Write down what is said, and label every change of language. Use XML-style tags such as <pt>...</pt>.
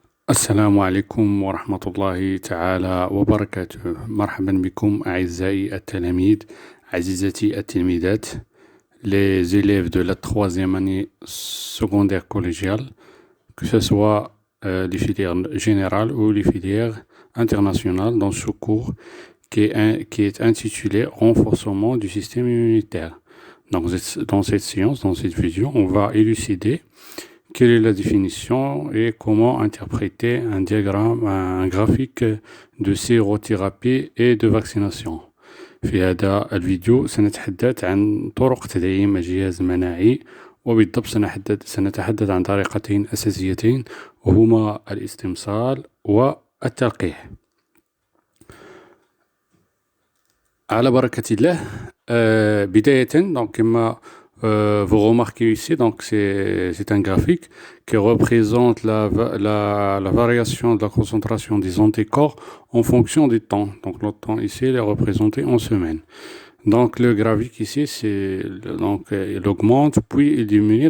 <ar>السلام عليكم ورحمة الله تعالى وبركاته. مرحبا بكم أعزائي التلاميذ، عزيزتي التلميذات،</ar> <fr>les élèves de la troisième année secondaire collégiale, que ce soit les filières générales ou les filières internationales, dans ce cours qui est intitulé Renforcement du système immunitaire. Donc, dans cette séance, dans cette vidéo, on va élucider quelle est la définition et comment interpréter un diagramme, un graphique de sérothérapie et de vaccination.</fr> <ar>في هذا الفيديو سنتحدث عن طرق تدعيم الجهاز المناعي، وبالضبط سنتحدث عن طريقتين أساسيتين، وهما الاستمصال والتلقيح. على بركة الله.</ar> <fr>بداية donc كما vous remarquez ici, donc c'est un graphique qui représente la variation de la concentration des anticorps en fonction du temps. Donc le temps ici il est représenté en semaines. Donc le graphique ici il augmente puis il diminue.</fr>